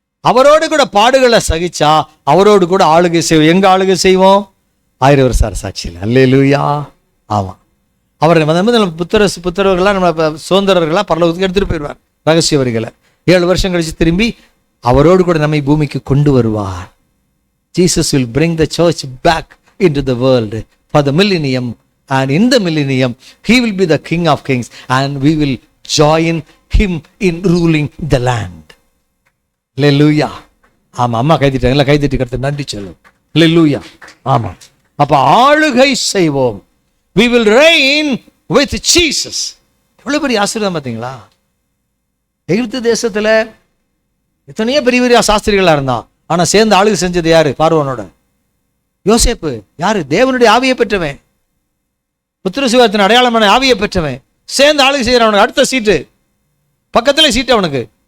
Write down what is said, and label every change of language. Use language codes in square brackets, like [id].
[ta] அவரோடு கூட பாடுகளை சகிச்சா அவரோடு கூட ஆளுகை செய்வோம். எங்க ஆளுகை செய்வோம்? 1000 வருஷ அரசாட்சியில். அல்லேலூயா. ஆமா, அவர் புத்திரர்களா நம்ம சுதந்திரர்களா பரலோகத்துக்கு எடுத்துட்டு போயிடுவார். ரகசிய வரிகளை 7 வருஷம் கழிச்சு திரும்பி அவரோடு கூட நம்மை பூமிக்கு கொண்டு வருவார். [en] Jesus will bring the church back into the world for the millennium, and in the millennium he will be the King of Kings and we will join him in ruling the land. [ta] அல்லேலூயா. ஆமா, அம்மா கைதிட்டாங்க, கைதிட்டு கருத்து நன்றி சொல்லும். அல்லேலூயா. ஆமா, அப்ப ஆளுகை செய்வோம். [en] we will reign with Jesus. [ta] எவ்வளவு பெரிய ஆசீர்வாதம் பார்த்தீங்களா? எகிப்து தேசத்துல எத்தனையோ பெரிய பெரிய சாஸ்திரிகளா இருந்தான், ஆனா சேர்ந்து ஆளுகை செஞ்சது யாரு? பார்வோனோட யோசேப்பு. யாரு? தேவனுடைய ஆவியை பெற்றவன். புத்திர சுவிகாரத்தின் அடையாளமான ஆவியை பெற்றவன் சேர்ந்து ஆளுகை செய்யறவனுக்கு அடுத்த சீட்டு பக்கத்துல சீட்டு அவனுக்கு.